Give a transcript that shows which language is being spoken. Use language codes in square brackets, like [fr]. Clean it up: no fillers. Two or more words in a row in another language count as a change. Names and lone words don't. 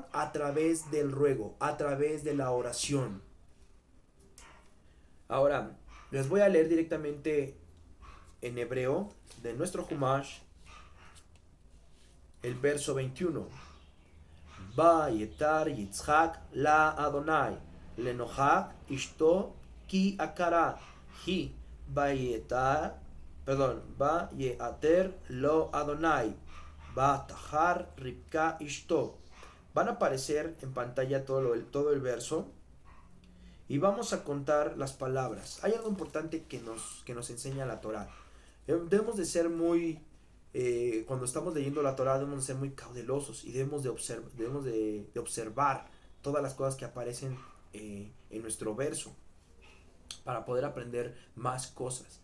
[es] A través del ruego, a través de la oración. Ahora, les voy a leer directamente en hebreo de nuestro Humash el verso 21. [he] ויעתר יצחק ליהוה לנכח אשתו כי עקרה הוא ויעתר לו יהוה ותהר רבקה אשתו. [es] Van a aparecer en pantalla todo el verso y vamos a contar las palabras. Hay algo importante que nos enseña la Torah. Debemos de ser muy cuando estamos leyendo la Torah debemos de ser muy cautelosos y debemos de observar todas las cosas que aparecen en nuestro verso para poder aprender más cosas.